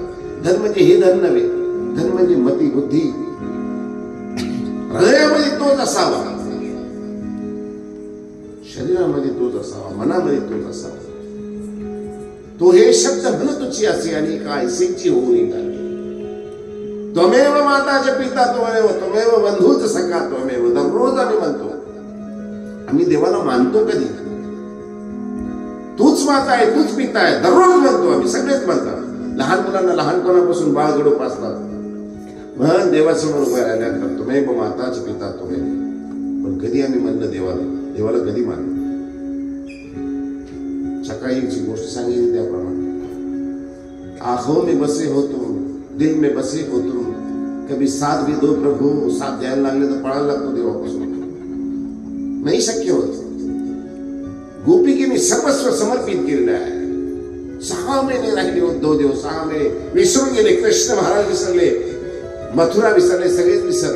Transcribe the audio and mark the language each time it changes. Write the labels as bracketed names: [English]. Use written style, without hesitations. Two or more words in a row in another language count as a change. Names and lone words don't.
[Marathi] धन म्हणजे हे धन नव्हे. धन म्हणजे मती बुद्धी. हृदयामध्ये तोच असावा, शरीरामध्ये तोच असावा, मनामध्ये तोच असावा. तो हे शब्द म्हणतोची असे आणि काय सेची होऊ नये. [Sanskrit] त्वमेव माताचे पिता त्वमेव, त्वमेव बंधूच सखा त्वमेव. [Marathi] दररोज आम्ही म्हणतो. आम्ही देवाला मानतो कधी? तूच माता आहे, तूच पिता आहे, दररोज म्हणतो आम्ही. सगळेच म्हणतात. लहान मुलांना लहानपणापासून बाळगडू पासतात. म्हण देवासमोर उभा राहिल्यानंतर [Sanskrit] त्वमेव माताचे पिता त्वमेव. [Marathi] पण कधी आम्ही म्हणलं देवाला कधी मानलं? सकाळी एक गोष्ट सांगितली त्याप्रमाणे. [Hindi] आंखों में बसे हो तुम, दिल में बसे हो तुम, कभी साथ भी दो प्रभू. [Marathi] साथ द्यायला लागले तर पळायला लागतो देवापासून. नाही शक्य होत. गोपिकेने सर्वस्व समर्पित केलेलं आहे. 6 महिने राहिले उद्धव देव. 6 महिने विसरून गेले. कृष्ण महाराज विसरले, मथुरा विसरले, सगळेच विसरले.